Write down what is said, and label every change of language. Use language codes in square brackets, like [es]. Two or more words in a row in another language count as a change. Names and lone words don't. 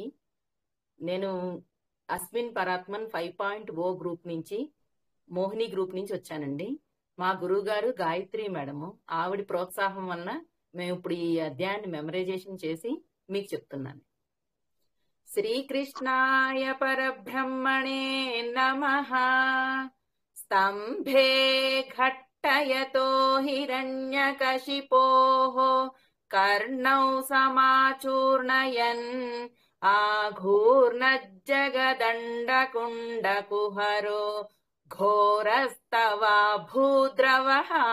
[te] నేను అస్మిన్ పరాత్మన్ 5.0 గ్రూప్ నుంచి, మోహిని గ్రూప్ నుంచి వచ్చానండి. మా గురువు గారు గాయత్రి మేడము. ఆవిడ ప్రోత్సాహం వలన మేము ఇప్పుడు ఈ అధ్యాయాన్ని మెమరైజేషన్ చేసి మీకు చెప్తున్నాను. [sa] శ్రీకృష్ణాయ పరబ్రహ్మణే నమః. स्तम्भे घट्टयतो हिरण्यकशिपोः कर्णौ समाचूर्णयन् आघूर्णज्जगदण्डकुण्डकुहरो घोरस्तवा भूद्रवः